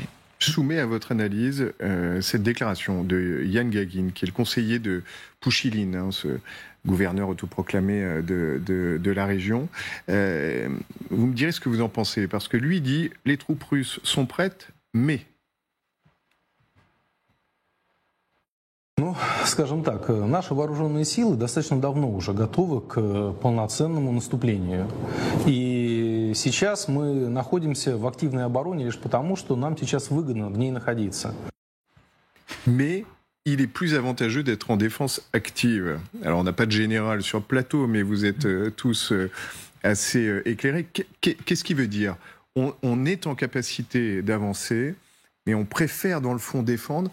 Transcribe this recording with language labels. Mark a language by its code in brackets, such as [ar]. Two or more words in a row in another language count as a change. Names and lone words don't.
[fr] Je soumets à votre analyse cette déclaration de Yan Gagin, qui est le conseiller de Pouchiline, ce gouverneur autoproclamé de la région. Vous me direz ce que vous en pensez, parce que lui dit les troupes russes sont prêtes, mais... [ru] Ну, скажем так, наши вооруженные силы достаточно давно уже готовы к полноценному наступлению. И сейчас мы находимся в активной обороне лишь потому, что нам сейчас выгодно в ней находиться. [fr] Mais il est plus avantageux d'être en défense active. Alors, on n'a pas de général sur le plateau, mais vous êtes tous assez éclairés. Qu'est-ce qui veut dire ? On est en capacité d'avancer, mais on préfère, dans le fond, défendre.